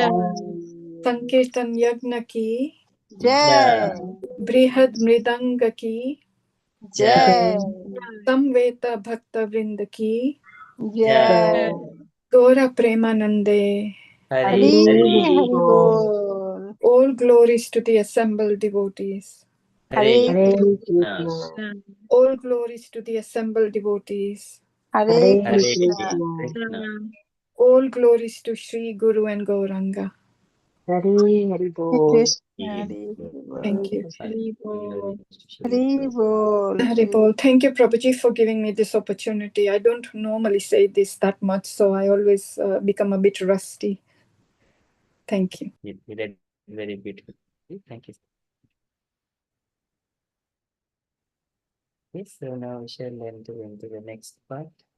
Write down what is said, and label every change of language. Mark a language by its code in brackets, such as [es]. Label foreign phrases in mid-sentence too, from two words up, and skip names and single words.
[hi] संकीर्तन यज्ञ की, जय बृहद मृदंग की, जय समवेत भक्त वृंद की, जय गौर प्रेमानंदे. Hari हरि Hari हरि बोल [en] All glories to the assembled devotees. [hi] Hare हरे Krishna. [en] All glories to the assembled devotees. [hi] हरे Hare कृष्णा Krishna. [en] All glories to Sri Guru and Gauranga. [hi] हरे कृष्णा हरे [en] Thank you. [hi] हरि बोल हरि बोल. [en] Thank you, Prabhuji, for giving me this opportunity. I don't normally say this that much, so I always become a bit rusty. Thank you. You did very beautiful. Thank you. Yes, so now we shall enter into the next part.